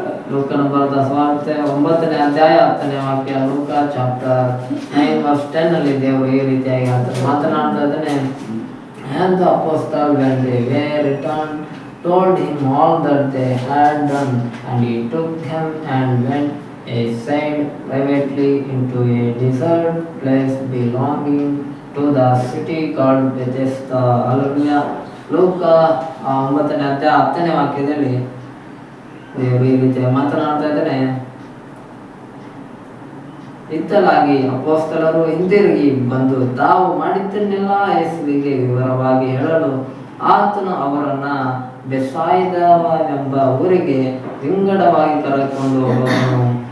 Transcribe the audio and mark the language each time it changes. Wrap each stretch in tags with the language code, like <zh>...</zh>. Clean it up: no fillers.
<kn>9ನೇ ಅಧ್ಯಾಯ 10ನೇ ವಾಕ್ಯ, ಲೂಕ ಚಾಪ್ಟರ್ 9:10 ಅಲ್ಲಿ ದೇವರು ಈ ರೀತಿಯಾಗಿ ಮಾತನಾಡ್ತಾ ಇದ್ದಾನೆ.</kn> <en>And the apostles, when they were returned, told him all that they had done, and he took them and went aside privately into a desert place belonging to the city called Bethesda. Hallelujah.</en> <kn>ಲೂಕ 9ನೇ ಅಧ್ಯಾಯ 10ನೇ ವಾಕ್ಯದಲ್ಲಿ ದೇವರು ಈ ರೀತಿ ಮಾತನಾಡ್ತಾ ಇದ್ದಾನೆ. ಇತ್ತಲಾಗಿ ಅಪೊಸ್ತಲರು ಹಿಂದಿರುಗಿ ಬಂದು ತಾವು ಮಾಡಿದ್ದನ್ನೆಲ್ಲ ಯೇಸುವಿಗೆ ವಿವರವಾಗಿ ಹೇಳಲು ಆತನು ಅವರನ್ನ ಬೆತ್ಸಾಯಿದವೆಂಬ ಊರಿಗೆ ವಿಂಗಡವಾಗಿ ಕರೆದುಕೊಂಡು ಹೋದನು.</kn>